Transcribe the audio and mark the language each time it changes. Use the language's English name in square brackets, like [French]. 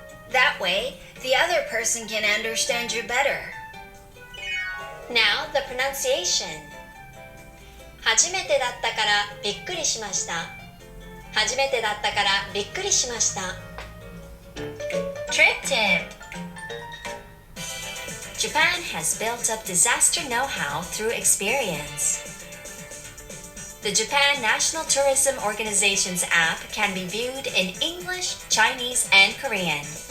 [English] That way, the other person can understand you better. Now, the pronunciation. [Japanese] 初めてだったからびっくりしました。初めてだったからびっくりしました。 [English] Trick tip. Japan has built up disaster know-how through experience. The Japan National Tourism Organization's app can be viewed in English, Chinese, and Korean.